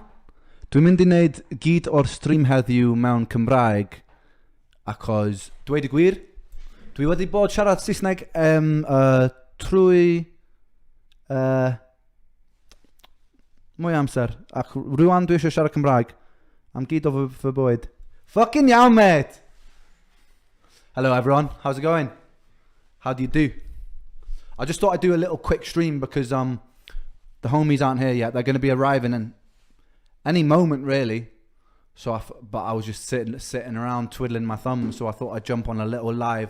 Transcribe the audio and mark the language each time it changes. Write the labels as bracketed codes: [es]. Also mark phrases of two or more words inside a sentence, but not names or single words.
[cy] Dwi'n mynd i wneud gyd o'r stream heddiw mewn Cymraeg achos, dweud y gwir, dwi wedi bod siarad Saesneg trwy mwy amser ac rwan dwi eisiau siarad Cymraeg am gyd o fy bywyd. Fucking iawn, [en] mate! Hello everyone, how's it going? How do you do? I just thought I'd do a little quick stream because the homies aren't here yet. They're going to be arriving in any moment really. So but I was just sitting around twiddling my thumbs, so I thought I'd jump on a little live.